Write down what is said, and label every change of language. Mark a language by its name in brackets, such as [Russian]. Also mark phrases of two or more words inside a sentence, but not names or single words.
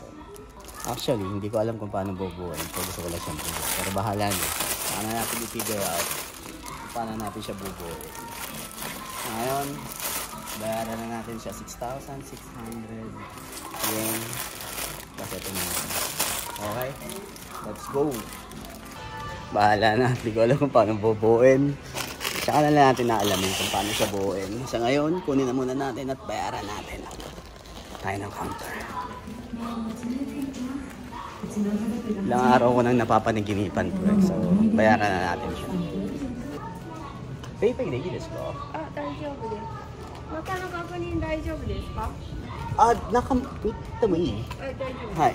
[Filipino] Actually, hindi ko alam kung paano bubuuin. So gusto ko lang siyang bubuo. Pero bahala niyo. Paano natin i-figure out kung paano natin siya bubuuin. Ngayon, bayaran na natin siya 6,600 yen. Kasi ito na. [English] Okay? Let's go! [Filipino] Bahala na. Hindi ko alam kung paano bubuuin. Tsaka na lang natin naalamin kung paano siya buuin. Sa ngayon, kunin na muna natin at bayaran natin. Tayo ng counter. Ilang araw ko nang napapanaginipan ko. So, bayaran na natin siya. [Japanese] PayPay でいいですか? あ、大丈夫です。またの確認大丈夫ですか? あ、中見てもいい? はい、大丈夫。